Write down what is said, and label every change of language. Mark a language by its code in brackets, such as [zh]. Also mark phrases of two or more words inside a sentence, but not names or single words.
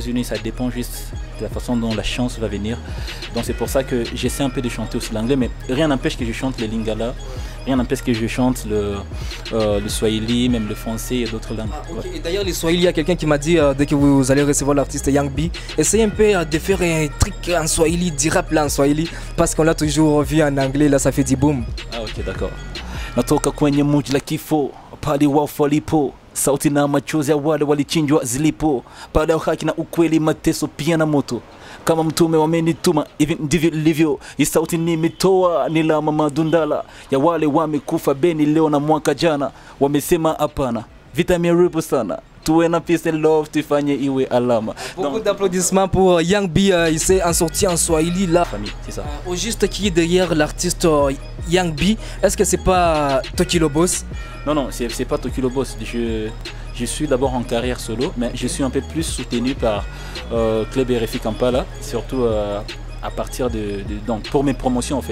[fr] Ça dépend juste de la façon dont la chance va venir. Donc c'est pour ça que j'essaie un peu de chanter aussi l'anglais, mais rien n'empêche que je chante le lingala, rien n'empêche que je chante le swahili, même le français et d'autres langues. Okay. Et d'ailleurs, les swahili, il y a quelqu'un qui m'a dit, dès que vous allez recevoir l'artiste Young B, essayez un peu de faire un truc en swahili, du rap là en swahili, parce qu'on l'a toujours vu en anglais, là ça fait du boom. Ah ok, d'accord. [sw] Natoka kwenye mji la kifo, pale wafu walipo, sauti na machozi ya wale walichinjwa zilipo, baada ya haki na ukweli, mateso pia na moto. Kama mtume wamenituma, hivi ndivyo ilivyo. Hii sauti nimetoa, ni la Mama Dundala ya wale wamekufa Beni leo na mwaka jana. Wamesema hapana, vita imeharibu sana, tuwe na [en] peace and love, [sw] tufanye iwe alama. [fr] Beaucoup d'applaudissements pour Young B, il s'est en sorti en swahili là. C'est ça. Au juste qui est derrière l'artiste Young B, est-ce que c'est pas Toki le Boss? Non, c'est pas Toki le Boss. Je suis d'abord en carrière solo, mais je suis un peu plus soutenu par Club RFI Kampala, surtout à partir donc pour mes promotions en fait.